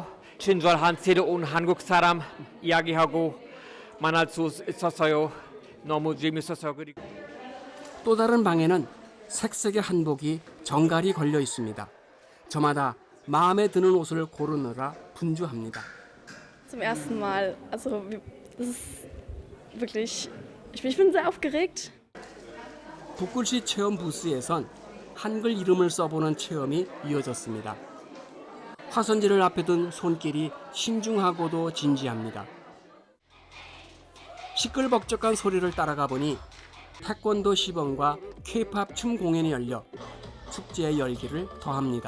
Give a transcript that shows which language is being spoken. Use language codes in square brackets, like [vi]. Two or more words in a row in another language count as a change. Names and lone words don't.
[ko] 친절한 새로운 한국 사람 이야기하고 만날 수 있었어요. 너무 재밌었어요. 그리고 또 다른 방에는 색색의 한복이 정갈이 걸려 있습니다. 저마다 마음에 드는 옷을 고르느라 분주합니다. [de] Zum ersten Mal, also das ist wirklich, ich bin sehr aufgeregt. [ko] 붓글씨 체험 부스에선 한글 이름을 써보는 체험이 이어졌습니다. 화선지를 앞에 둔 손길이 신중하고도 진지합니다. 시끌벅적한 소리를 따라가 보니 태권도 시범과 K-팝 춤 공연이 열려 축제의 열기를 더합니다.